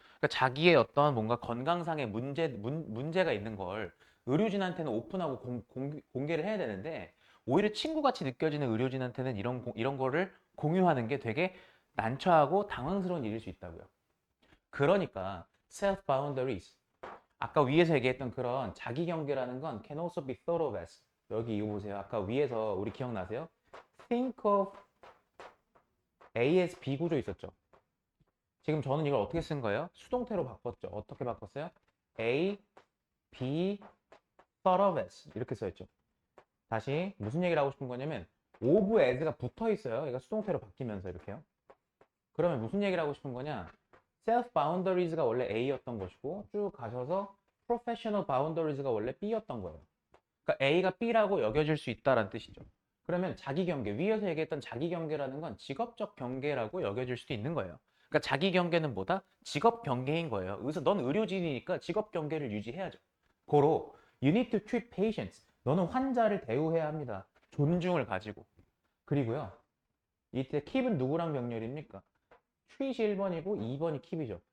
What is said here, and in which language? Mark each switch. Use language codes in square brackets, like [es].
[ko] 그러니까 자기의 어떤 뭔가 건강상의 문제가 있는 걸 의료진한테는 오픈하고 공개를 해야 되는데 오히려 친구같이 느껴지는 의료진한테는 이런 거를 공유하는 게 되게 난처하고 당황스러운 일일 수 있다고요. 그러니까 self boundaries 아까 위에서 얘기했던 그런 자기 경계라는 건 [en] can also be thought of as [ko] 여기 이거 보세요. 아까 위에서 우리 기억나세요? think of A as B 구조 있었죠. 지금 저는 이걸 어떻게 쓴 거예요? 수동태로 바꿨죠. 어떻게 바꿨어요? A, B, thought of as 이렇게 써있죠. 다시 무슨 얘기를 하고 싶은 거냐면 of as가 붙어 있어요. 얘가 수동태로 바뀌면서 이렇게요. 그러면 무슨 얘기를 하고 싶은 거냐? self boundaries가 원래 A였던 것이고 쭉 가셔서 professional boundaries가 원래 B였던 거예요. 그러니까 A가 B라고 여겨질 수 있다는 뜻이죠. 그러면 자기 경계, 위에서 얘기했던 자기 경계라는 건 직업적 경계라고 여겨질 수도 있는 거예요. 그러니까 자기 경계는 뭐다? 직업 경계인 거예요. 그래서 넌 의료진이니까 직업 경계를 유지해야죠. 고로 [en] you need to treat patients. [ko] 너는 환자를 대우해야 합니다. 존중을 가지고. 그리고요. 이때 keep은 누구랑 병렬입니까? treat이 1번이고 2번이 keep이죠.